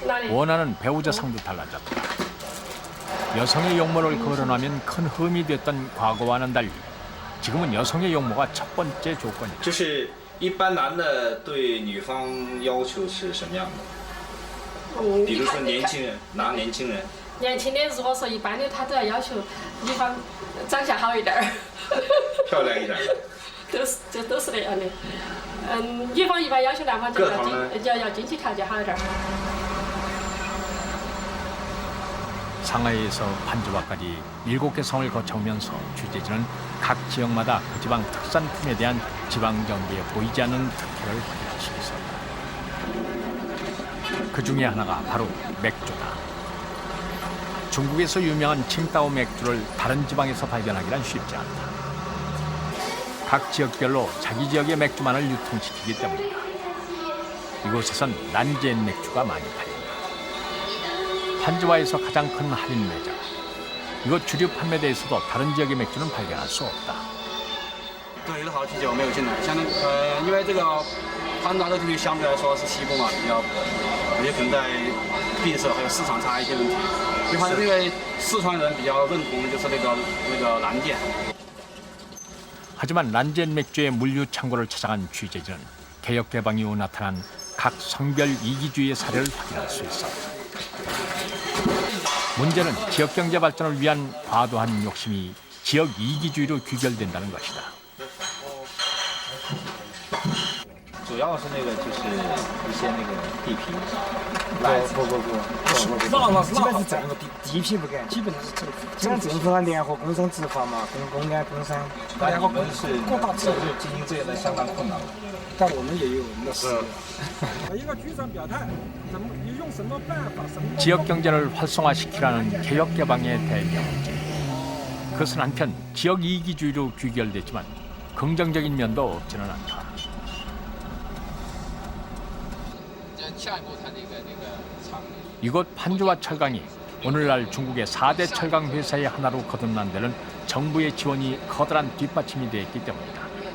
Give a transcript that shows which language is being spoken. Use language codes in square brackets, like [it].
[ko] 원하는 배우자상도 달라졌다. 여성의 용모를 거론하면 큰 흠이 됐던 과거와는 달리 지금은 여성의 용모가 첫 번째 조건이다. [zh] 一般男的对女方要求是什么样的？比如说年轻人，拿年轻人。年轻的如果说一般的，他都要求女方长相好一点儿，漂亮一点。都是那样的。女方一般要求男方就要经济条件好一点儿。 [ko] 상하이에서 판주화까지 7개 성을 거쳐오면서 취재진은 각 지역마다 그 지방 특산품에 대한 지방정부에 보이지 않는 특혜를 확인할 수 있었다. 그 중에 하나가 바로 맥주다. 중국에서 유명한 칭따오 맥주를 다른 지방에서 발견하기란 쉽지 않다. 각 지역별로 자기 지역의 맥주만을 유통시키기 때문이다. 이곳에선 난지엔 맥주가 많이 팔린다. 판지와에서 가장 큰 할인 매장. 이곳 주류 판매대에서도 다른 지역의 맥주는 발견할 수 없다. [zh] 对的好啤酒没有进来，像因为这个潘达的地区相对来说是西部嘛，比较也可能在闭塞还有市场差一些问题。因为四川人比较认同就是那个蓝剑。 [ko] 하지만 란젠 맥주의 물류 창고를 찾아간 취재진은 개혁 개방 이후 나타난 각 성별 이기주의의 사례를 확인할 수 있었다. 문제는 지역 경제 발전을 위한 과도한 욕심이 지역 이기주의로 귀결된다는 것이다. [zh] 主要是那个就是一些那个地皮，基本是政府地皮不给，基本是政府，基本政府啊联合工商执法嘛，公安工商，大家伙是各大制度经营这样的相当困难，但我们也有我们的事业。一个局长表态，怎么你用什么办法？什么？ [ko] 지역 경제를 활성화시키라는 개혁 개방의 대명제. 그것은 한편 지역 이기주의로 귀결됐지만 긍정적인 면도 없지는 않다. 이곳 판주와 철강이 오늘날 중국의 4대 철강 회사의 하나로 거듭난 데는 정부의 지원이 커다란 뒷받침이 되었기 때문이다.